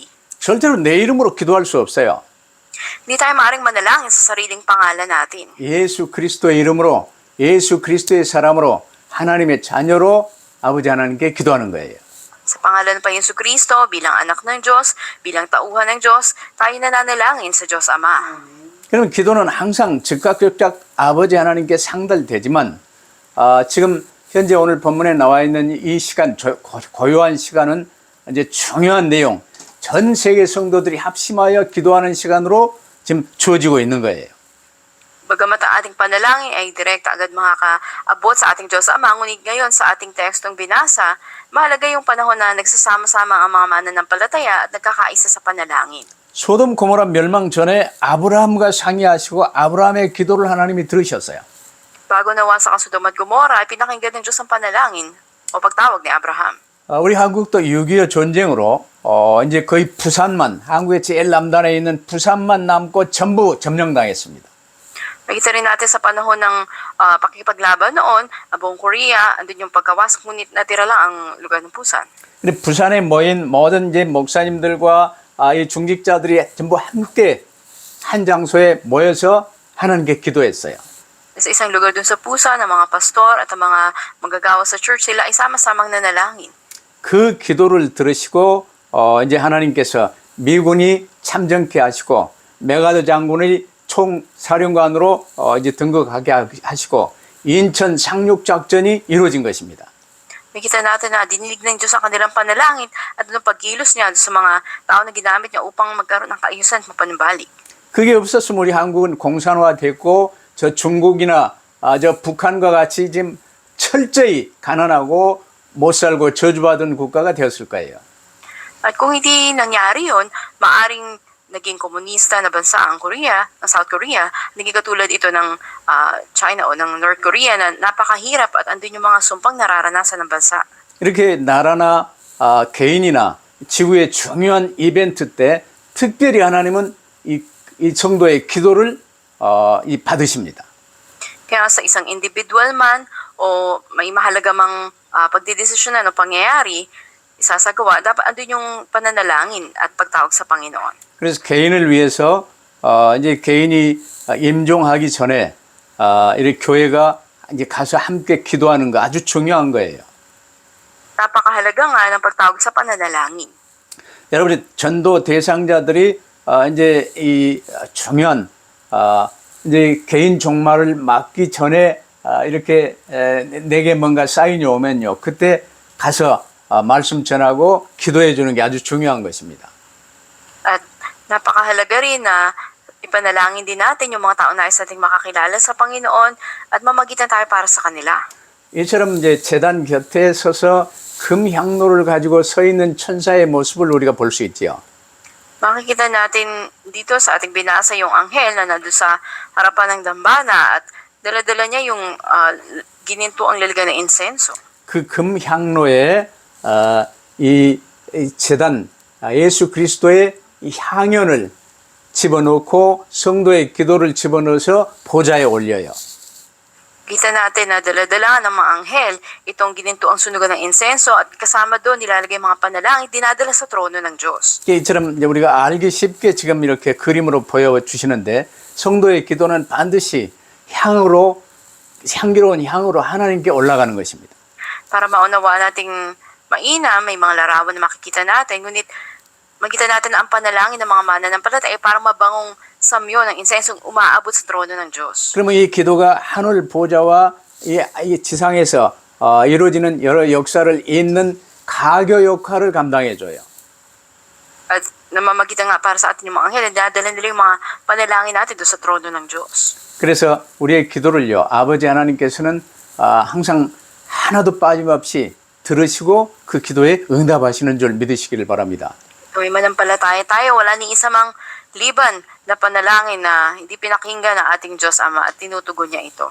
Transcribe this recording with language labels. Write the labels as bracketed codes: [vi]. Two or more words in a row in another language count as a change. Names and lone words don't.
[ko] 절대로 내 이름으로 기도할 수 없어요. [tl] Hindi tayo maaaring manalangin sa sariling pangalan natin. [ko] 예수 그리스도의 이름으로, 예수 그리스도의 사람으로 하나님의 자녀로 아버지 하나님께 기도하는 거예요. [tl] Sa pangalan ng Panginoon Jesucristo, bilang anak ng Diyos, bilang tauhan ng Diyos, tayo nananalangin sa Diyos Ama. [ko] 그러면 기도는 항상 즉각적각 아버지 하나님께 상달되지만 지금 현재 오늘 본문에 나와 있는 이 시간, 고요한 시간은 이제 중요한 내용, 전 세계 성도들이 합심하여 기도하는 시간으로 지금 주어지고 있는 거예요. [tl] Bagamat ang ating panalangin ay direkta agad makakaabot sa ating Diyos Ama, ngunit ngayon sa ating tekstong binasa, mahalaga yung panahon na nagsasama-sama ang mga mananampalataya at nagkakaisa sa panalangin. [ko] 소돔 고모라 멸망 전에 아브라함과 상의하시고 아브라함의 기도를 하나님이 들으셨어요. [tl] Bago nawasak ang Sodom at Gomorrah, ay pinakinggan ng Diyos ang panalangin o pagtawag ni Abraham. [ko] 우리 한국도 6.25 전쟁으로 이제 거의 부산만, 한국의 제일 남단에 있는 부산만 남고 전부 점령당했습니다. [tl] Nakita rin natin sa panahon ng pakikipaglaban noon, ang buong Korea, andun yung pagkawasak, ngunit natira lang ang lugar ng Busan. [ko] 근데 부산에 모인 모든 이제 목사님들과 이 중직자들이 전부 함께 한 장소에 모여서 하나님께 기도했어요. [tl] Sa isang lugar dun sa Busan, ang mga pastor at ang mga manggagawa sa church, sila ay sama-samang nanalangin. [ko] 그 기도를 들으시고 이제 하나님께서 미군이 참전케 하시고 메가드 장군의 총사령관으로 이제 등극하게 하시고 인천 상륙 작전이 이루어진 것입니다. [tl] Nakita natin na dinilig ng Diyos ang kanilang panalangin at anong pagkilos niya sa mga tao na ginamit niya upang magkaroon ng kaayusan at mapanumbalik. [ko] 그게 없었으면 우리 한국은 공산화됐고 저 중국이나 저 북한과 같이 지금 철저히 가난하고 못 살고 저주받은 국가가 되었을 거예요. [tl] At kung hindi nangyari yun, maaring naging komunista na bansa ang Korea, ang South Korea, naging katulad ito ng China o ng North Korea na napakahirap at andun yung mga sumpang nararanasan ng bansa. [ko] 이렇게 나라나 개인이나 지구의 중요한 이벤트 때 특별히 하나님은 이 성도의 기도를 받으십니다. [tl] Kaya sa isang individual man o may mahalaga mang pagdidesisyonan o pangyayari, isasagawa, dapat andun yung pananalangin at pagtawag sa Panginoon. [ko] 그래서 개인을 위해서 이제 개인이 임종하기 전에 이렇게 교회가 이제 가서 함께 기도하는 거 아주 중요한 거예요. [tl] Napakahalaga nga ng pagtawag sa pananalangin. [ko] 여러분이 전도 대상자들이 이제 이 중요한 이제 개인 종말을 맞기 전에 이렇게 내게 뭔가 사인이 오면요, 그때 가서 말씀 전하고 기도해 주는 게 아주 중요한 것입니다. [tl] At napakahalaga rin na ipanalangin din natin yung mga tao na isa ating makakilala sa Panginoon at mamagitan tayo para sa kanila. [ko] 이처럼 이제 제단 곁에 서서 금 향로를 가지고 서 있는 천사의 모습을 우리가 볼 수 있지요. [tl] Makikita natin dito sa ating binasa yung anghel na nandun sa harapan ng dambana at dala-dala niya yung gininto ang lalagyan ng insenso. [ko] 그 금향로에 이 제단 예수 그리스도의 이 향연을 집어넣고 성도의 기도를 집어넣어서 보좌에 올려요. [tl] Kita natin na dala-dala ng mga anghel itong gininto ang sunugan ng insenso at kasama doon nilalagay mga panalangin dinadala sa trono ng Diyos. [ko] 이처럼 이제 우리가 알기 쉽게 지금 이렇게 그림으로 보여주시는데 성도의 기도는 반드시 향기로운 향으로 하나님께 올라가는 것입니다. [tl] Para maunawaan nating mainam, may mga larawan na makikita natin, ngunit makita natin na ang panalangin ng mga mananampalataya ay parang mabangong samyo ng insensong umaabot sa trono ng Diyos. [ko] 그러면 이 기도가 하늘 보좌와 이 지상에서 이루어지는 여러 역사를 잇는 가교 역할을 감당해줘요. [tl] At namamagitan nga para sa atin yung mga anghel, dinadala nila yung mga panalangin natin doon sa trono ng Diyos. [ko] 그래서 우리의 기도를요, 아버지 하나님께서는 항상 하나도 빠짐없이 들으시고 그 기도에 응답하시는 줄 믿으시기를 바랍니다. [tl] Kung manampalataya tayo, wala ni isa mang liban na panalangin na hindi pinakinggan ng ating Diyos Ama at tinutugon niya ito.